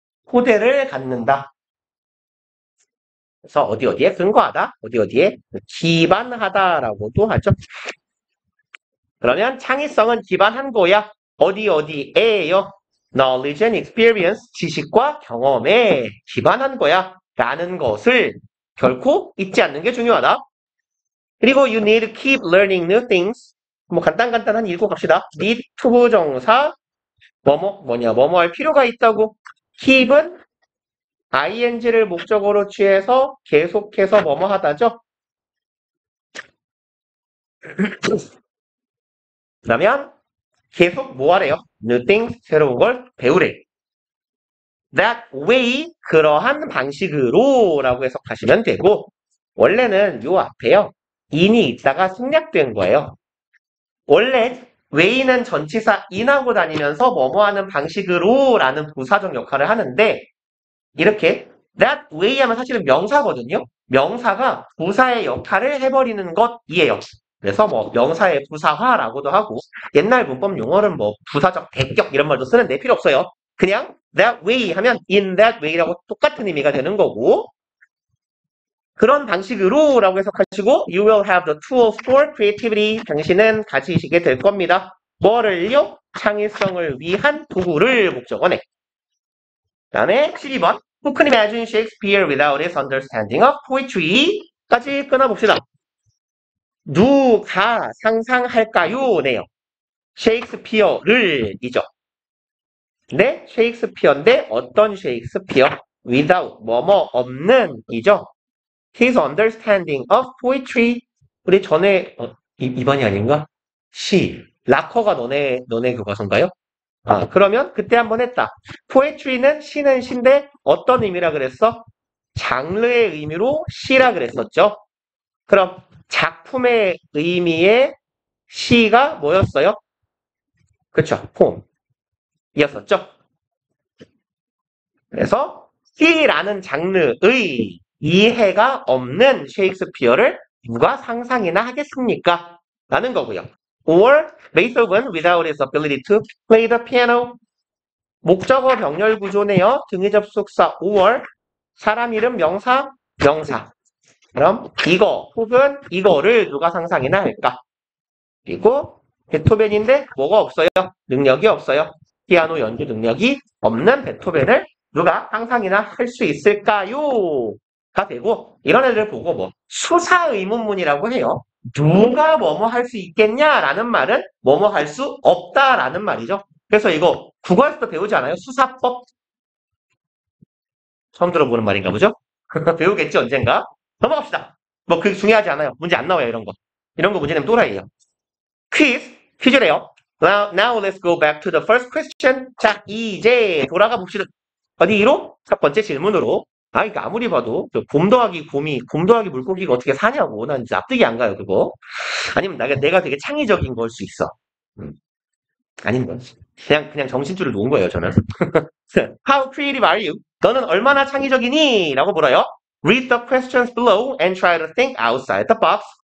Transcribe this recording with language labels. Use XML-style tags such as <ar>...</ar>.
<ko>토대를 갖는다. 그래서 어디에 근거하다, 어디에 기반하다라고도 하죠. 그러면 창의성은 기반한 거야. 어디에요?</ko> <en>knowledge and experience,</en> <ko>지식과 경험에 기반한 거야. 라는 것을 결코 잊지 않는 게 중요하다. 그리고</ko> <en>you need to keep learning new things.</en> <ko>뭐 간단한 읽고 갑시다. need 투부정사 뭐뭐 할 필요가 있다고. keep은 ing를 목적어로 취해서 계속해서 뭐뭐 하다죠. 그러면 계속 뭐 하래요?</ko> <en>new things,</en> <ko>새로운 걸 배우래.</ko> <en>that way,</en> <ko>그러한 방식으로 라고 해석하시면 되고 원래는 요 앞에요. in이 있다가 생략된 거예요. 원래 way는 전치사 in하고 다니면서 뭐뭐 하는 방식으로 라는 부사적 역할을 하는데 이렇게 that way 하면 사실은 명사거든요. 명사가 부사의 역할을 해버리는 것이에요. 그래서 뭐 명사의 부사화라고도 하고 옛날 문법 용어는 뭐 부사적 대격 이런 말도 쓰는데 필요 없어요. 그냥 that way 하면 in that way라고 똑같은 의미가 되는 거고 그런 방식으로 라고 해석하시고</ko> <en>you will have the tools for creativity.</en> <ko>당신은 가지시게 될 겁니다. 뭐를요? 창의성을 위한 도구를 목적어네. 그 다음에 12번</ko> <en>Who can imagine Shakespeare without his understanding of poetry?</en> <ko>까지 끊어봅시다. 누가 상상할까요? 네요. 셰익스피어를 이죠. 네, 셰익스피어인데 어떤 셰익스피어? without, 뭐뭐 없는 이죠.</ko> <en>His understanding of poetry.</en> <ko>우리 전에 2번이 아닌가? 시. 락커가 너네 그 가수인가요? 그러면 그때 한번 했다. poetry는 시는 시인데 어떤 의미라 그랬어? 장르의 의미로 시라 그랬었죠. 그럼 작품의 의미의 시가 뭐였어요? 그쵸? 폼이었었죠. 그래서 시라는 장르의 이해가 없는 셰익스피어를 누가 상상이나 하겠습니까? 라는 거고요.</ko> <en>Or Beethoven without his ability to play the piano.</en> <ko>목적어 병렬 구조네요. 등의 접속사 or 사람 이름 명사 명사. 그럼 이거 혹은 이거를 누가 상상이나 할까? 그리고 베토벤인데 뭐가 없어요? 능력이 없어요. 피아노 연주 능력이 없는 베토벤을 누가 상상이나 할 수 있을까요? 가 되고 이런 애들 보고 뭐 수사 의문문이라고 해요. 누가 뭐뭐 할 수 있겠냐라는 말은 뭐뭐 할 수 없다라는 말이죠. 그래서 이거 국어에서도 배우지 않아요? 수사법? 처음 들어보는 말인가 보죠? 배우겠지 언젠가? 넘어갑시다. 뭐 그게 중요하지 않아요. 문제 안 나와요 이런 거. 이런 거 문제 내면 또라이예요. 퀴즈래요.</ko> <en>Now let's go back to the first question.</en> <ko>자, 이제 돌아가 봅시다. 어디로? 첫 번째 질문으로. 이거 아무리 봐도 곰 더하기 곰이, 곰 더하기 물고기가 어떻게 사냐고. 난 진짜 납득이 안 가요, 그거. 아니면 내가 되게 창의적인 걸 수 있어. 아닌데. 그냥 정신줄을 놓은 거예요, 저는.</ko> <en>How creative are you?</en> <ko>너는 얼마나 창의적이니? 라고 물어요.</ko> <en>Read the questions below and try to think outside the box.</en>